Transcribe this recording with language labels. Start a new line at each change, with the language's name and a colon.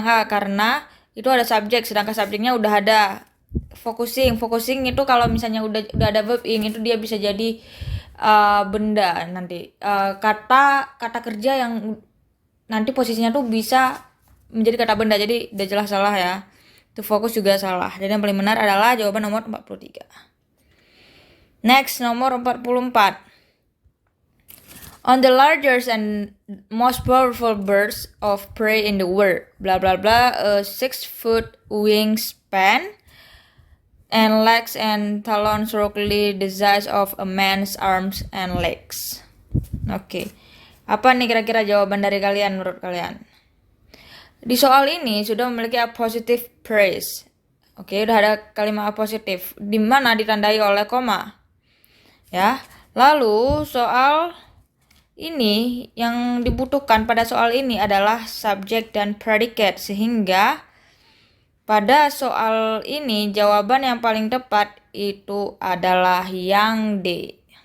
Indonesian: Karena itu ada subjek, sedangkan subjeknya udah ada. Focusing itu kalau misalnya udah ada verb ing itu dia bisa jadi benda nanti. Kata kerja yang nanti posisinya tuh bisa menjadi kata benda. Jadi udah jelas salah ya. Itu fokus juga salah. Jadi yang paling benar adalah jawaban nomor 43. Next, nomor 44.
English: On the largest and most powerful birds of prey in the world, blah blah blah, a 6-foot wingspan and legs and talons roughly the size of a man's arms and legs.
Indonesian: Oke. Apa nih kira-kira jawaban dari kalian menurut kalian? Di soal ini sudah memiliki a positive phrase. Oke, udah ada kalimat a positive di mana ditandai oleh koma. Ya, lalu soal ini yang dibutuhkan pada soal ini adalah subjek dan predicate, sehingga pada soal ini jawaban yang paling tepat itu adalah yang D.